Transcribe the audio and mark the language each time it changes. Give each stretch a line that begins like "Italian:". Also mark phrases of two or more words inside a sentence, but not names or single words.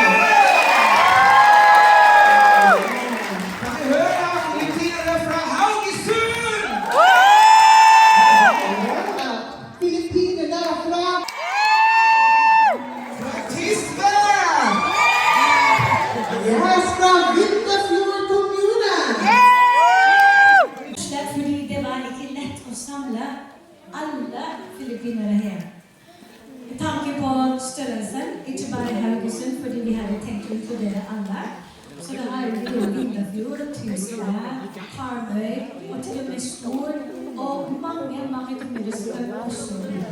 Swedish: Kan vi höra Filippinerna från Haugesund? Filippinerna från Tyskland! Yes, från Vinterfjordkommunen!
Norwegian: Fordi det var ikke lett å samle alle filippinere her. Med tanke på størrelsen, ikke bare Haugesund, fordi vi hadde tenkt å inkludere alle. Så det har vi jo Vinterfjord, Tysle, Karmøy, og til og med Stor, og mange kommuner som kan også bidra.